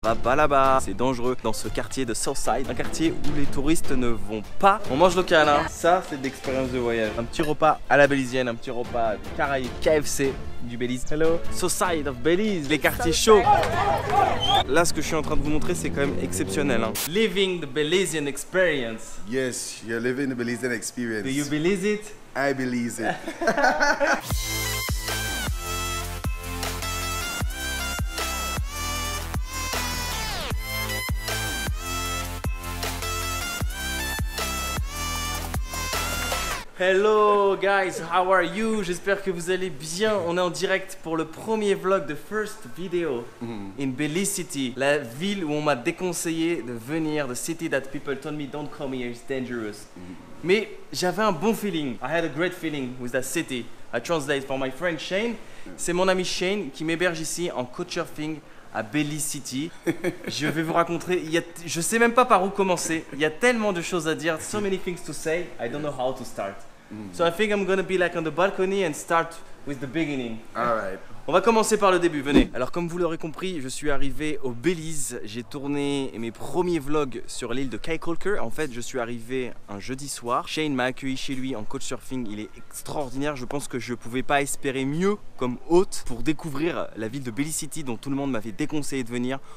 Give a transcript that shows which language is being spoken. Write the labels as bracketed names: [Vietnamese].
[French] va pas là-bas, c'est dangereux dans ce quartier de Southside, un quartier où les touristes ne vont pas. On mange local, hein. Ça c'est de l'expérience de voyage. Un petit repas à la bélisienne, un petit repas Caraïbes, KFC du Belize. Hello, Southside of Belize, les quartiers chauds. Là, ce que je suis en train de vous montrer, c'est quand même exceptionnel, hein. [English] Living the Belizean experience. Yes, you're living the Belizean experience. Do you believe it? I believe it. Hello guys, how are you? [French] J'espère que vous allez bien. On est en direct pour le premier vlog de First Video in Belize City, la ville où on m'a déconseillé de venir, [English] the city that people told me don't come here, it's dangerous. [French] Mais j'avais un bon feeling. [English] I had a great feeling with that city. I translate for my friend Shane. [French] C'est mon ami Shane qui m'héberge ici en couchsurfing à Belize City. Je vais vous raconter, je sais même pas par où commencer. Il y a tellement de choses à dire, [English] so many things to say, I don't know how to start. So I think I'm gonna be like on the balcony and start with the beginning. All right. [French] On va commencer par le début, venez. Alors comme vous l'aurez compris, je suis arrivé au Belize. J'ai tourné mes premiers vlogs sur l'île de Kaikolker. En fait, je suis arrivé un jeudi soir. Shane m'a accueilli chez lui en couchsurfing. Il est extraordinaire. Je pense que je ne pouvais pas espérer mieux comme hôte pour découvrir la ville de Belize City dont tout le monde m'avait déconseillé de venir.